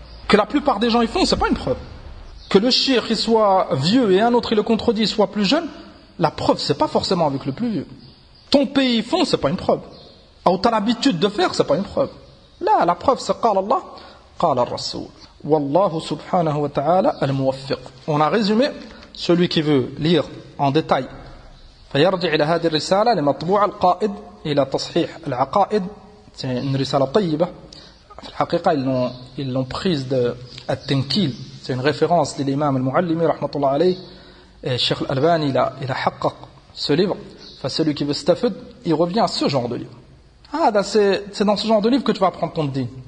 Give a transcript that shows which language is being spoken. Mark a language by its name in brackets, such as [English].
[French] Que la plupart des gens ils font, c'est pas une preuve. Que le cheikh il soit vieux et un autre il le contredit, il soit plus jeune, la preuve c'est pas forcément avec le plus vieux. Ton pays ils font, c'est pas une preuve. Ou t'as l'habitude de faire, c'est pas une preuve. Là, la preuve c'est qala Allah, qala al-Rasoul. [Arabic] Wallahu subhanahu wa ta'ala al-muwaffiq. [French] On a résumé, celui qui veut lire en détail. [Arabic] فيرجع إلى هذه الرسالة لمطبوع القائد إلى تصحيح العقائد. [French] C'est une risala طيبة. [Arabic] في الحقيقة [French] ils l'ont prise de التنكيل. C'est une référence de l'imam al-Muallimi rahmatullah alayh. Et Cheikh al-Albani il a حقق ce livre. Enfin, celui qui veut stafid, il revient à ce genre de livre. C'est dans ce genre de livre que tu vas apprendre ton din.